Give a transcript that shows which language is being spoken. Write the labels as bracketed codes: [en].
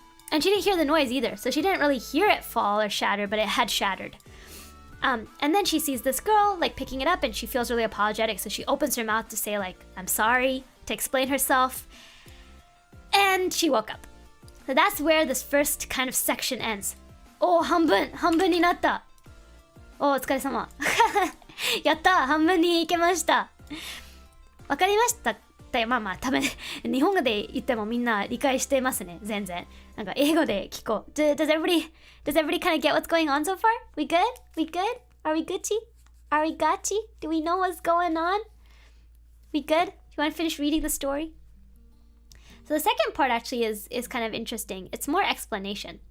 [en] And she didn't hear the noise either, so she didn't really hear it fall or shatter, but it had shattered. And then she sees this girl, like, picking it up, and she feels really apologetic, so she opens her mouth to say, like, I'm sorry, to explain herself. And she woke up. So that's where this first kind of section ends. [ja] Oh, 半分になった. Oh, お疲れ様. やった、半分に行けました. わかりましたって、まあ多分日本語で言ってもみんな理解してますね、全然。なんか英語で聞こう。 [en] Does everybody kind of get what's going on so far? We good? We good? Are we Gucci? Are we gotchi? Do we know what's going on? We good? You want to finish reading the story? So the second part actually is kind of interesting. It's more explanation.